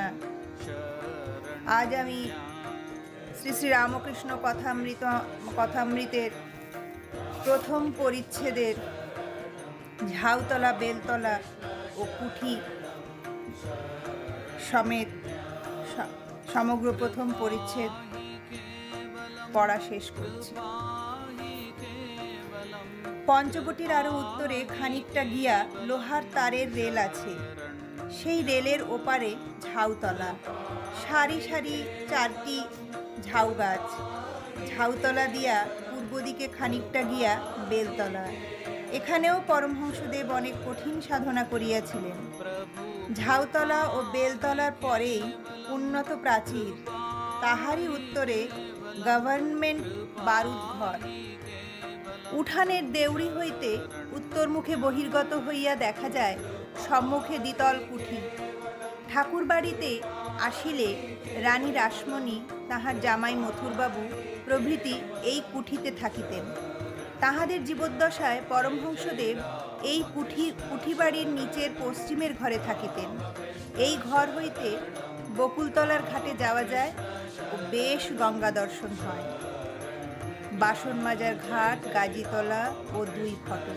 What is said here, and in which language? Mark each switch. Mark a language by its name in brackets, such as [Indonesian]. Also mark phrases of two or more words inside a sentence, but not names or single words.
[Bangla] আজ আমি শ্রী শ্রী রামকৃষ্ণ কথামৃতের প্রথম পরিচ্ছেদের ঝাউতলা বেলতলা ও কুঠি সমেত সমগ্র প্রথম পরিচ্ছেদ পড়া শেষ করছি। পঞ্চবটীর আরও উত্তরে খানিকটা গিয়া লোহার তারের রেল আছে। সেই রেলের ওপারে ঝাউতলা, সারি সারি চারটি ঝাউ গাছ। ঝাউতলা দিয়া পূর্ব দিকে খানিকটা গিয়া বেলতলা। এখানেও পরমহংসদেব অনেক কঠিন সাধনা করিয়াছিলেন। ঝাউতলা ও বেলতলার পরেই উন্নত প্রাচীর, তাহারই উত্তরে গভর্নমেন্ট বারুদ ঘর। উঠানের দেউড়ি হইতে উত্তরমুখে বহির্গত হইয়া দেখা যায় সম্মুখে দ্বিতল কুঠি। ঠাকুর বাড়ীতে আসিলে রানী রাসমণি তাহার জামাই মথুরবাবু প্রভৃতি এই কুঠিতে থাকিতেন। তাহাদের জীবদ্দশায় পরমহংসদেব এই কুঠি বাড়ির নিচের পশ্চিমের ঘরে থাকিতেন। এই ঘর হইতে বকুলতলার ঘাটে যাওয়া যায় ও বেশ গঙ্গা দর্শন হয়। বাসন মাজার ঘাট, গাজীতলা ও দুই ফটক।